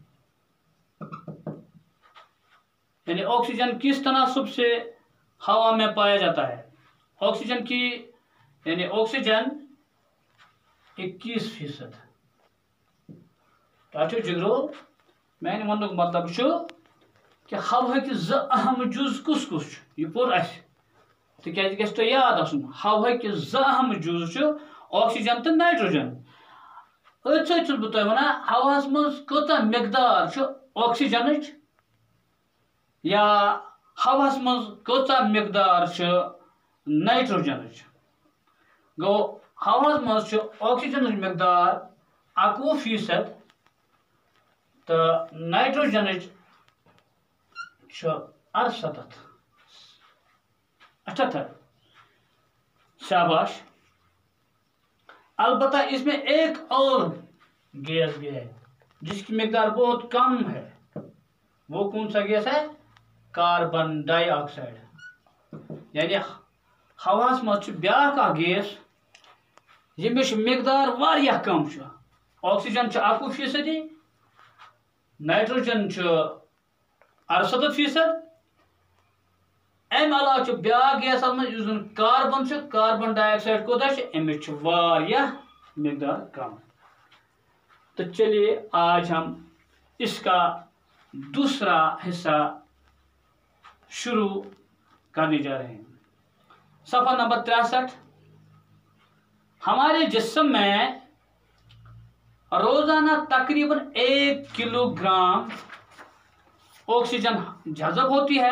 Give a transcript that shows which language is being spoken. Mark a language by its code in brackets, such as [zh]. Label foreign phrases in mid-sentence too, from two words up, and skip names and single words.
[ur] یعنی آکسیجن کس تناسب سے ہوا میں پایا جاتا ہے? آکسیجن کی یعنی آکسیجن 21%. [ks] तो जिगरो मैंने वन मतलब कि हवा कि ज अहम जुज कुस कुस यह पोर तो याद आसन हवा कि ज अहम जुज ऑक्सीजन तो नाइट्रोजन। अत बह तुम वन हवास मज कत मिकदार ऑक्सीजन या हवास मज कत मिकदार नाइट्रोजन। गो हवास मज ऑक्सीजन मिकदार 21% तो नाइट्रोजन 78। [ur] شاباش. البتہ اس میں ایک اور گیس بھی ہے جس کی مقدار بہت کم ہے. وہ کون سا گیس ہے? [en] carbon dioxide. [ks] यानी हवास मज ब्याक गैस यमिश मिकदार वारिया कम। ऑक्सीजन 21%, नाइट्रोजन 68%। अम अलावा ब्याक गैस [en] carbon carbon dioxide [ks] कोता अमिश वारिया मिकदार कम। [ur] تو چلیے آج ہم اس کا دوسرا حصہ شروع کرنے جا رہے ہیں. صفحہ نمبر 63. ہمارے جسم میں روزانہ تقریباً 1 کلوگرام آکسیجن جذب ہوتی ہے.